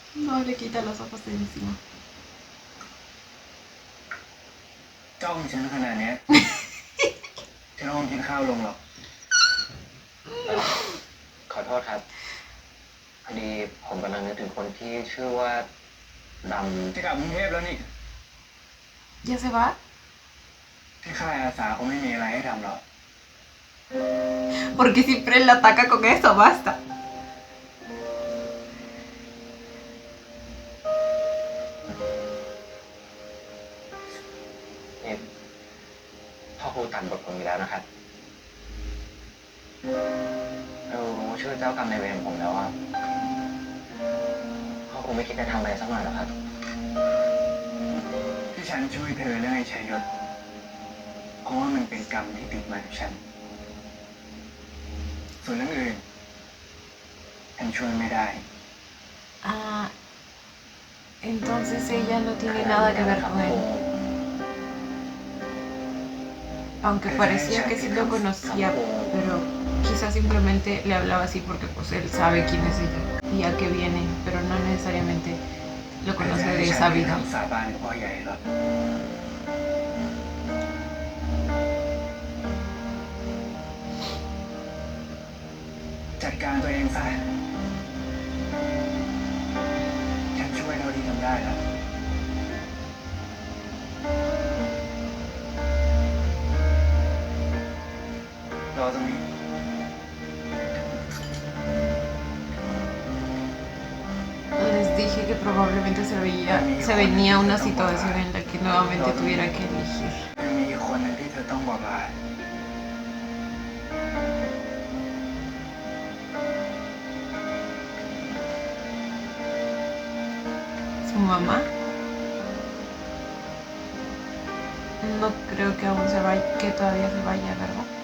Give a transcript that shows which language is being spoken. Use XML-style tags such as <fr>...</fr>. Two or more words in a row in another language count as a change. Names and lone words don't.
<es>No le quita los ojos de encima.</es> <th>จ้องฉันขนาดเนี้ย ฉันคงกินข้าวลงหรอก ขอโทษครับ พอดีผมกำลังนึกถึงคนที่ชื่อว่าด จะกลับกรุงเทพแล้วนี่</th> <es>¿Ya se va?</es> <th>ที่ค่ายอาสาคงไม่มีอะไรให้ทำหรอก</th> <es>Porque siempre la ataca con eso, basta.</es> <th>ำนี่พ่อครูตัดบทผมอีกแล้วนะครับเรารู้ชื่อเจ้ากรรมนายเวรของผมแล้วว่าพ่อครูไม่คิดจะทำอะไรสักหน่อยหรอครับ ที่ฉันช่วยเธอเรื่องไอ้ชัยยศเพราะว่ามันเป็นกรรมที่ติดมากับฉัน ส่วนเรื่องอื่นฉันช่วยไม่ได้</th> <es>Ah, entonces ella no tiene nada que ver con él. Aunque parecía que sí lo conocía, pero quizás simplemente le hablaba así porque pues él sabe quién es ella y a qué viene, pero no necesariamente lo conoce de esa vida.</es> <th>สาบานพ่อใหญ่หรอกจัดการตัวเองซะฉันช่วยเท่าที่ทำได้แล้วรอตรงนี้</th> <es>Les dije que probablemente se venía una situación en la que nuevamente tuviera que elegir.</es> <th>ยังมีคนหนึ่งที่เธอต้องบอกลา</th> <es>¿Su mamá? No creo que aún se vaya, que todavía se vaya, ¿verdad?</es>